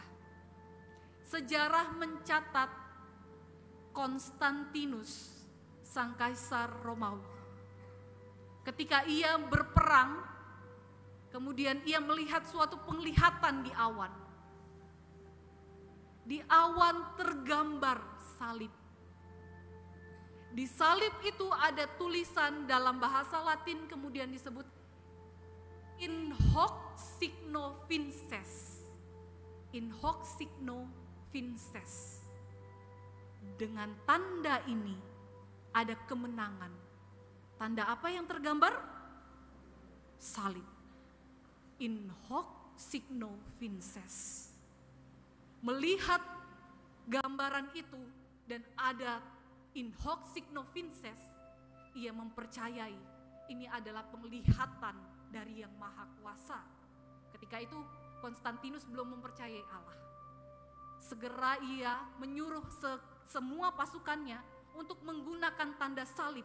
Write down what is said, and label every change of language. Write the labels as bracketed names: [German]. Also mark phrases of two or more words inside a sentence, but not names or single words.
[Indonesian] Sejarah mencatat Konstantinus, sang kaisar Romawi, ketika ia berperang, kemudian ia melihat suatu penglihatan di awan. Di awan tergambar salib. Di salib itu ada tulisan dalam bahasa Latin kemudian disebut [Latin] in hoc signo vinces. In hoc signo vinces. [Indonesian] Dengan tanda ini ada kemenangan. Tanda apa yang tergambar? Salib. [Latin] In hoc signo vinces. [Indonesian] Melihat gambaran itu dan ada [Latin] in hoc signo vinces, [Indonesian] ia mempercayai ini adalah penglihatan dari Yang Maha Kuasa. Ketika itu Konstantinus belum mempercayai Allah. Segera ia menyuruh semua pasukannya untuk menggunakan tanda salib.